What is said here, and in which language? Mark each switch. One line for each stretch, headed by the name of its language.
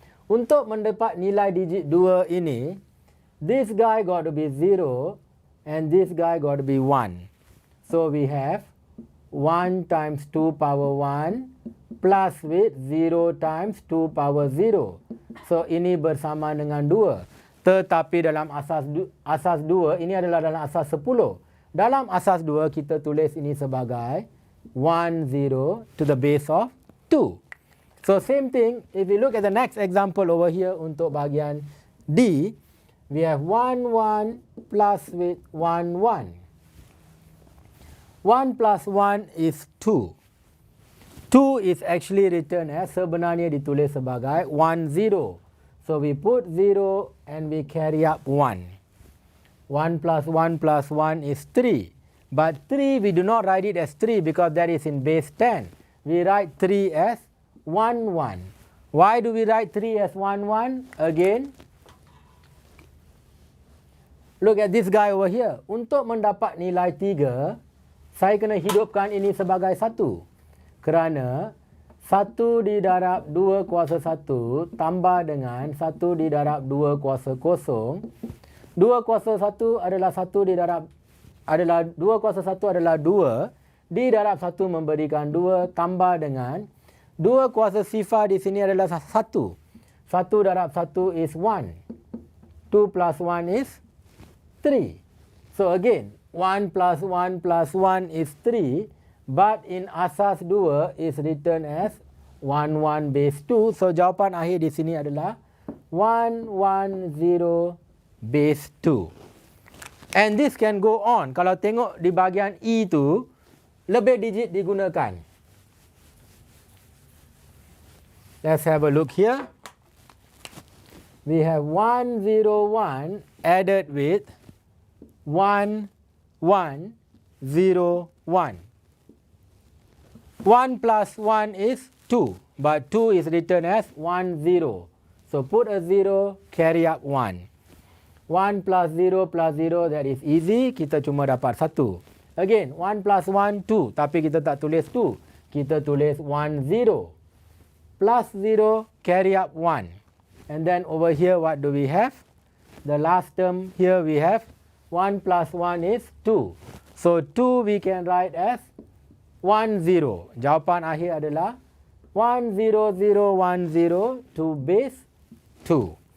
Malay: Untuk mendapat nilai digit 2 ini,
English: this guy got to be 0 and this guy got to be 1. So we have 1 times 2 power 1 plus with 0 times 2 power 0.
Malay: So ini bersama dengan 2. Tetapi dalam asas 2, ini adalah dalam asas 10. Dalam asas 2, kita tulis ini sebagai 1, 0
English: to the base of 2. So same thing, if we look at the next example over here
Malay: untuk bahagian D,
English: we have 1, 1 plus with 1, 1. 1 plus 1 is 2. 2 is actually written as,
Malay: sebenarnya ditulis sebagai
English: 1, 0. So we put 0 and we carry up 1. 1 plus 1 plus 1 is 3. But 3, we do not write it as 3 because that is in base 10. We write 3 as 1, 1. Why do we write 3 as 1, 1? Again, look at this guy over here.
Malay: Untuk mendapat nilai 3, saya kena hidupkan ini sebagai 1. Kerana 1 didarab 2 kuasa 1 tambah dengan 1 didarab 2 kuasa kosong. 2 kuasa 1 adalah 1 didarab, adalah 2 kuasa 1 adalah 2. Didarab 1 memberikan 2 tambah dengan 2 kuasa sifar di sini adalah 1. 1 darab 1
English: is 1. 2 plus 1 is 3. So again, 1 plus 1 plus 1 is 3. But in asas 2 is written as 1, 1 base 2.
Malay: So jawapan akhir di sini adalah 1, 1, 0 base 2.
English: And this can go on.
Malay: Kalau tengok di bahagian E tu, lebih digit digunakan.
English: Let's have a look here. We have 1, 0, 1 added with 1, 1, 0, 1. 1 plus 1 is 2, but 2 is written as 1, 0. So put a 0, carry up 1. 1 plus 0, that is easy.
Malay: Kita cuma dapat 1.
English: Again, 1 plus 1, 2.
Malay: Tapi kita tak tulis 2. Kita tulis 1, 0.
English: Plus 0, carry up 1. And then over here, what do we have? The last term here we have 1 plus 1 is 2. So 2 we can write as 1, 0.
Malay: Jawapan akhir adalah 1, 0, 0, 1, 0
English: to base 2.